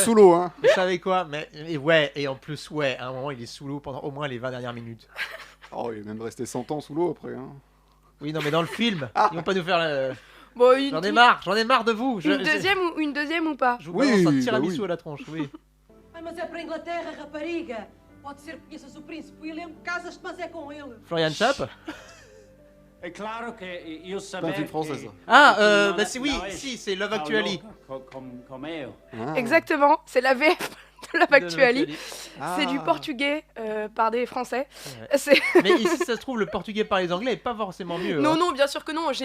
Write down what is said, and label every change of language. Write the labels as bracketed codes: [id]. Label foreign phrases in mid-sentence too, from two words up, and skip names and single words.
[fr] sous l'eau, hein. Vous savez quoi? Et en plus à un moment il est sous l'eau pendant au moins les 20 dernières minutes. Oh, il est même resté 100 ans sous l'eau après, hein. Oui non mais dans le film, Ah. ils vont pas nous faire le... Bon, J'en ai marre de vous. Une deuxième ou pas? Je vous balance un Oui, tiramisu bah à la tronche, oui. [pt] Ah, mas é para a Inglaterra, rapariga. Pode ser que conheças o príncipe William, casas-te, mas é com ele. Florian Chap. É claro que eu [fr] C'est un film français, ça. Ah, bah si, oui, si, c'est Love Actually. Comme eu. Ah. Exactement, c'est la VF de Love Actually. Ah. C'est du portugais par des Français. Ouais. C'est- Mais ici, ça se trouve, le portugais par les anglais est pas forcément mieux. Non, hein. non, bien sûr que non.